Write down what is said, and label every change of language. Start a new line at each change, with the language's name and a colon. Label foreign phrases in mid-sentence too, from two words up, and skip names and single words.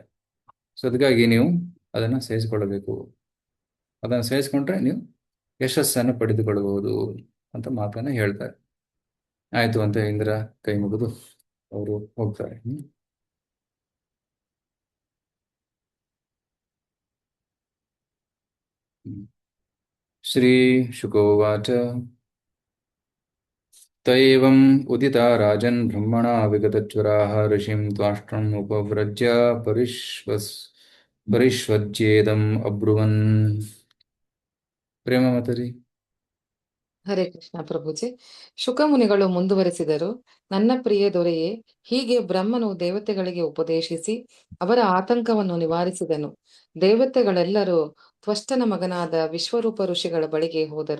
Kannada: ಸೊ ಅದಕ್ಕಾಗಿ ನೀವು ಅದನ್ನು ಸಹಿಸಿಕೊಳ್ಳಬೇಕು. ಅದನ್ನು ಸಹಿಸ್ಕೊಂಡ್ರೆ ನೀವು ಯಶಸ್ಸನ್ನು ಪಡೆದುಕೊಳ್ಳಬಹುದು ಅಂತ ಮಾತನ್ನು ಹೇಳ್ತಾರೆ. ಆಯ್ತು ಅಂತ ಇಂದ್ರ ಕೈ ಮುಗಿದು ಅವರು ಹೋಗ್ತಾರೆ.
Sanskrit: श्रीशुकोवाच त एवम् उदिता राजन् ब्रह्मणा विगतज्वराः ऋषिं त्वाष्ट्रम् उपव्रज्य परिष्वज्येदम् अब्रुवन्.
Kannada: ಪ್ರೇಮ ಮಾತಾಡಿ. ಹರೇ ಕೃಷ್ಣ ಪ್ರಭುಜಿ. ಶುಕಮುನಿಗಳು ಮುಂದುವರೆಸಿದರು, ನನ್ನ ಪ್ರಿಯ ದೊರೆಯೇ, ಹೀಗೆ ಬ್ರಹ್ಮನು ದೇವತೆಗಳಿಗೆ ಉಪದೇಶಿಸಿ ಅವರ ಆತಂಕವನ್ನು ನಿವಾರಿಸಿದನು. ದೇವತೆಗಳೆಲ್ಲರೂ ತ್ವಷ್ಟನ ಮಗನಾದ ವಿಶ್ವರೂಪ ಋಷಿಗಳ ಬಳಿಗೆ ಹೋದರು.